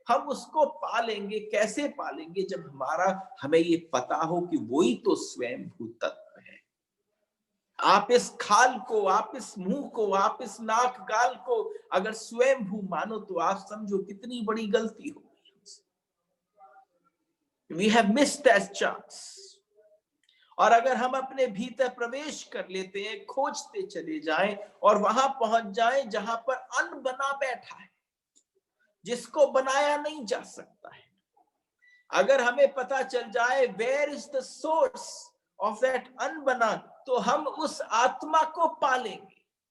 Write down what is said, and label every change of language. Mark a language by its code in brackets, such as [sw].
[hi] हम उसको पालेंगे, कैसे पालेंगे? जब हमें ये पता हो कि वही तो स्वयं भू तत्व है। आप इस खाल को, आप इस मुंह को, आप इस नाक गाल को अगर स्वयं भू मानो, तो आप समझो कितनी बड़ी गलती हो गई। [en] We have missed that chance। [hi] और अगर हम अपने भीतर प्रवेश कर लेते हैं, खोजते चले जाएं और वहां पहुंच जाएं जहां पर अन्न बना बैठा है, जिसको बनाया नहीं जा सकता है, अगर हमें पता चल जाए [en] where is the source of that [hi] अनबना, तो हम उस आत्मा को पालेंगे।